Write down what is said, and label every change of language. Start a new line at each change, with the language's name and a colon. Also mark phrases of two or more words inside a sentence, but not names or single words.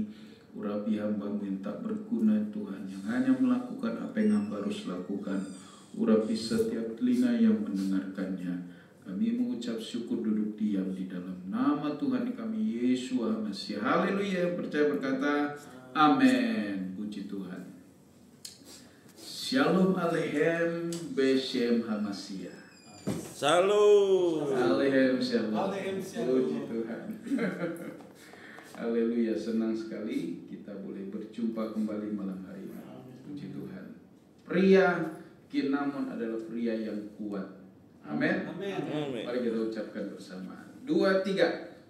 Indonesian: Urapi hamba-Mu yang tak berguna Tuhan, yang hanya melakukan apa yang hamba harus lakukan. Urapi setiap telinga yang mendengarkannya. Kami mengucap syukur duduk diam di dalam nama Tuhan kami Yesus Masih. Haleluya. Percaya berkata amin. Puji Tuhan.
Hebrew: שלום עליכם בשם המשיח. Shalom. עליכם שלום. עליכם שלום.
Indonesian: Puji Tuhan. Haleluya. Senang sekali kita boleh berjumpa kembali malam hari ini. Puji Tuhan. Pria Kinamon adalah pria yang kuat. Amin. Mari kita ucapkan bersama. 2, 3.